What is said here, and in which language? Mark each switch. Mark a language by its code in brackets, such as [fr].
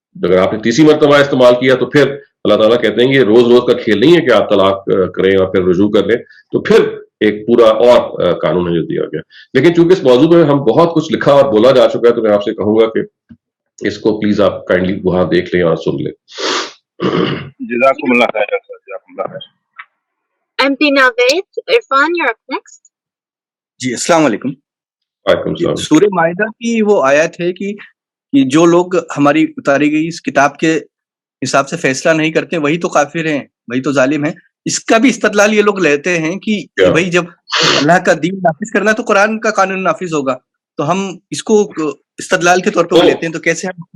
[ur] اگر آپ نے تیسری مرتبہ استعمال کیا تو پھر اللہ تعالیٰ کہتے ہیں کہ روز روز کا کھیل نہیں ہے کہ آپ طلاق کریں اور پھر رجوع کر لیں, تو پھر ایک پورا اور قانون ہے جو دیا گیا. لیکن چونکہ اس موضوع میں ہم بہت کچھ لکھا اور بولا جا چکا ہے تو میں آپ سے کہوں گا کہ اس کو پلیز آپ کائنڈلی وہاں دیکھ لیں اور سن لیں. جزاکم اللہ خیر. جزاکم اللہ خیر. [en] MP Naved, Irfan, you're up next. [ur] جی السلام علیکم. وعلیکم السلام. سورہ مائدہ کی وہ آیت ہے کہ جو لوگ ہماری اتاری گئی اس کتاب کے حساب سے فیصلہ نہیں کرتے وہی تو کافر ہیں, وہی تو ظالم ہیں. اس کا بھی استدلال یہ لوگ لیتے ہیں کہ بھائی جب اللہ کا دین نافذ کرنا تو قرآن کا قانون نافذ ہوگا, تو ہم اس کو استدلال کے طور پر لیتے ہیں. تو کیسے ہم